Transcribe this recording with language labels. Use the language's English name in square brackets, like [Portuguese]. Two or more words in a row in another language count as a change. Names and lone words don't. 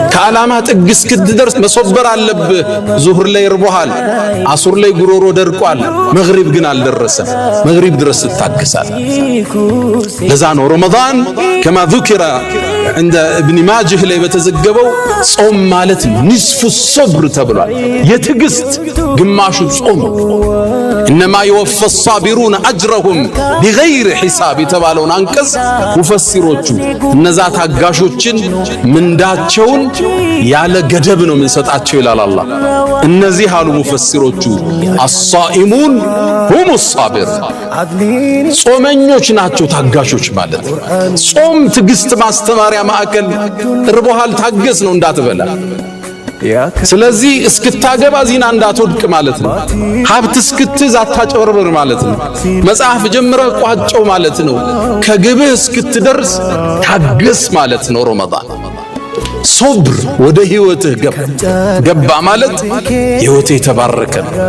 [Amharic] ዓላማ ጥግ እስክትደርስ መሶበር አለብህ። ዙህር ላይ ርቦሃል፣ አሱር ላይ ጉሮሮ ደርቋል፣ መግሪብ ግን አልደረሰም። መግሪብ ድረስ ትታገሳለህ። ለዛ ነው ረመዳን ከማ [Arabic] ذكر عند ابن [Amharic] ماجه ላይ በተዘገበው ጾም ማለት [Arabic] نصف صبر [Amharic] ተብሏል። የትዕግስት ግማሹ ጾም [Arabic] إنما يوفى الصابرون أجرهم بغير حساب [Amharic] የተባለውን አንቀጽ ሙፈሲሮቹ እነዛ ታጋሾችን ምንዳቸውን ያለ ገደብ ነው የምንሰጣቸው ይላል አላህ። እነዚህ አሉ ሙፈሲሮቹ الصائمون [Arabic] هم الصابر [Amharic] ጾመኞች ናቸው ታጋሾች ማለት። ጾም ትዕግስት ማስተማሪያ ማዕከል። ርቦሃል ታገስ ነው እንዳትበላ። ስለዚህ እስክታገባ ዚና እንዳትወድቅ ማለት ነው። ሀብት እስክትይዝ አታጭበርብር ማለት ነው። መጽሐፍ ጀምረህ ቋጨው ማለት ነው። ከግብህ እስክትደርስ ታገስ ማለት ነው። ረመዳን ሶብር ወደ ህይወትህ ገባ ማለት ህይወትህ የተባረከ ነው።